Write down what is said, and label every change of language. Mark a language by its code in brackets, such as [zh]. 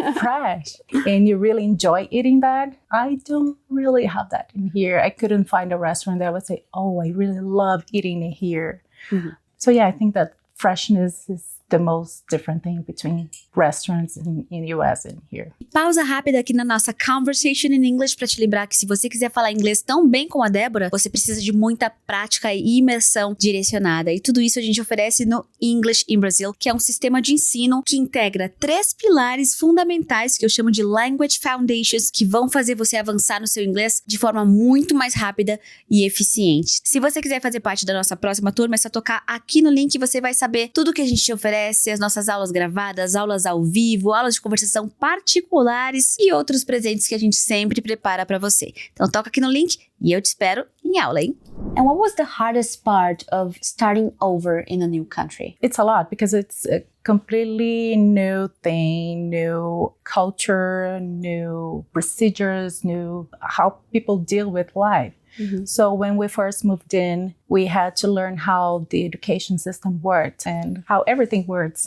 [en] Fresh. And you really enjoy eating that. I don't really have that in here. I couldn't find a restaurant that would say, oh, I really love eating it here. So yeah, I think that freshness is the most different thing between restaurants in US and here. [pt] Pausa rápida aqui na nossa Conversation in English para te lembrar que se você quiser falar inglês tão bem como a Débora, você precisa de muita prática e imersão direcionada. E tudo isso a gente oferece no English in Brazil, que é um sistema de ensino que integra 3 pilares fundamentais que eu chamo de Language Foundations, que vão fazer você avançar no seu inglês de forma muito mais rápida e eficiente. Se você quiser fazer parte da nossa próxima turma, é só tocar aqui no link e você vai saber tudo que a gente te oferece, as nossas aulas gravadas, aulas ao vivo, aulas de conversação particulares e outros presentes que a gente sempre prepara para você. Então toca aqui no link e eu te espero em aula, hein? [en] And what was the hardest part of starting over in a new country? It's a lot because it's a completely new thing, new culture, new procedures, new how people deal with life. So when we first moved in, we had to learn how the education system worked and how everything worked.